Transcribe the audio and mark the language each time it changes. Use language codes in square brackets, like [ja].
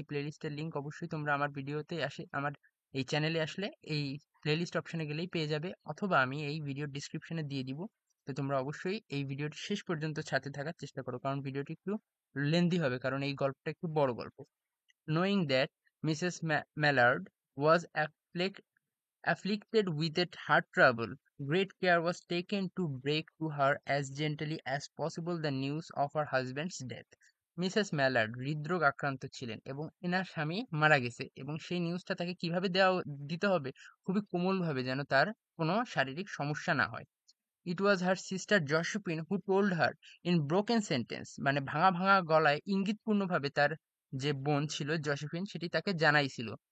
[bn] এই প্লেলিস্টের লিংক অবশ্যই তোমরা আমার ভিডিওতে আসে আমার এই চ্যানেলে আসলে এই প্লেলিস্ট অপশনে গেলেই পেয়ে যাবে, অথবা আমি এই ভিডিওর ডিসক্রিপশনে দিয়ে দিব। তো তোমরা অবশ্যই এই ভিডিওটি শেষ পর্যন্ত সাথে থাকার চেষ্টা করো, কারণ ভিডিওটি একটু লেন্দি হবে, কারণ এই গল্পটা একটু বড় গল্প। [en] Knowing that Mrs. Mallard was afflicted with a heart trouble, great care was taken to break to her as gently as possible the news of her husband's death. [bn] Mrs Mallard হৃদরোগ আক্রান্ত ছিলেন এবং এনার স্বামী মারা গেছে, এবং সেই নিউজটা তাকে কিভাবে দিতে হবে, খুবই কোমলভাবে, যেন তার কোনো শারীরিক সমস্যা না হয়। [en] it was her sister Josephine who told her in broken sentence, [bn] মানে ভাঙা ভাঙা গলায় ইঙ্গিতপূর্ণভাবে তার যে বোন ছিল জসিপিন সেটি তাকে জানাইছিল।